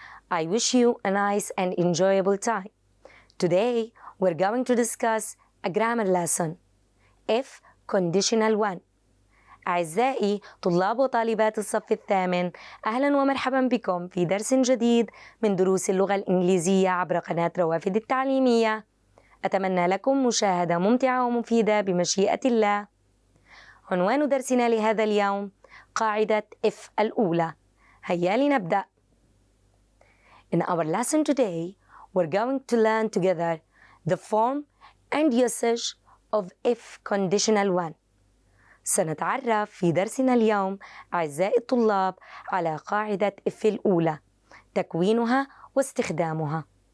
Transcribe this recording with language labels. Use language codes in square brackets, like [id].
[en] I wish you a nice and enjoyable time. Today we're going to discuss a grammar lesson. If conditional one. [ar] أعزائي طلاب وطالبات الصف الثامن، أهلا ومرحبا بكم في درس جديد من دروس اللغة الإنجليزية عبر قناة روافد التعليمية. أتمنى لكم مشاهدة ممتعة ومفيدة بمشيئة الله. عنوان درسنا لهذا اليوم قاعدة if الأولى. هيا لنبدأ. [en] In our lesson today, we're going to learn together the form and usage of if conditional one. [ar] سنتعرف في درسنا اليوم أعزائي الطلاب على قاعدة if الأولى، تكوينها واستخدامها.